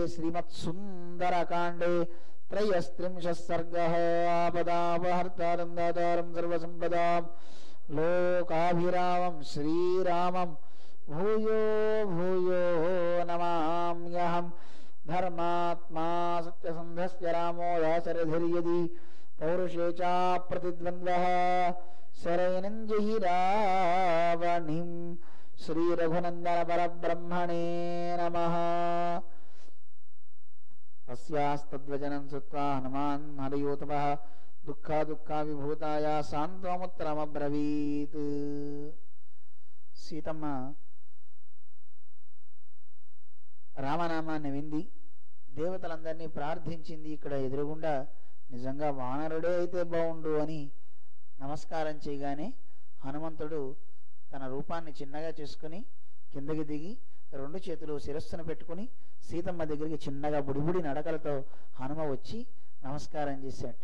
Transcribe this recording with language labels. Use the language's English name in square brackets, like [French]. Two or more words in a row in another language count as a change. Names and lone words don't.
[Sanskrit] श्रीमत्सुन्दरकाण्डे 33 सर्गः आपदापहर्तारं दातारं सर्वसम्पदां लोकाभिरामं श्रीरामं भूयो भूयो नमाम्यहं धर्मात्मा सत्यसन्धस्य रामो दाशरथिर्यदि पौरुषे च प्रतिद्वन्द्वः शरैनञ्जहि रावणिं श्रीरघुनन्दन परब्रह्मणे नमः। तस्यास्तद्वचनं श्रुत्वा हनुमान् हरयोतपः दुःखा विभूताय सान्त्वमुत्तरमब्रवीत्। [Telugu] సీతమ్మ రామనామాన్ని వింది, దేవతలందరినీ ప్రార్థించింది. ఇక్కడ ఎదురుగుండా నిజంగా వానరుడే అయితే బాగుండు అని నమస్కారం చేయగానే హనుమంతుడు తన రూపాన్ని చిన్నగా చేసుకుని కిందకి దిగి 2 చేతులు శిరస్సును పెట్టుకుని సీతమ్మ దగ్గరికి చిన్నగా బుడిబుడి నడకలతో హనుమ వచ్చి నమస్కారం చేసేట.